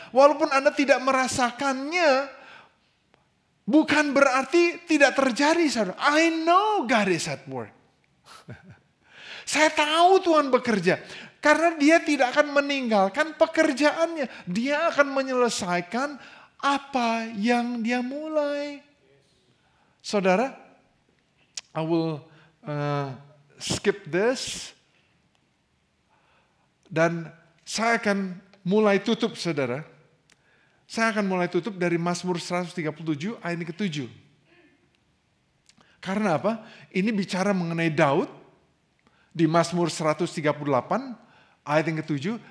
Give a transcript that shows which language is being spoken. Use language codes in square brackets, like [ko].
[id] Walaupun Anda tidak merasakannya, bukan berarti tidak terjadi, saudara. [en] I know God is at work. [id] Saya tahu Tuhan bekerja. Karena dia tidak akan meninggalkan pekerjaannya. Dia akan menyelesaikan apa yang dia mulai. [en] Saudara, I will skip this. [id] Dan saya akan mulai tutup, saudara. Saya akan mulai tutup dari Mazmur 137 ayat yang ke-7. Karena apa? Ini bicara mengenai Daud. Di Mazmur 138 ayat yang ke-7.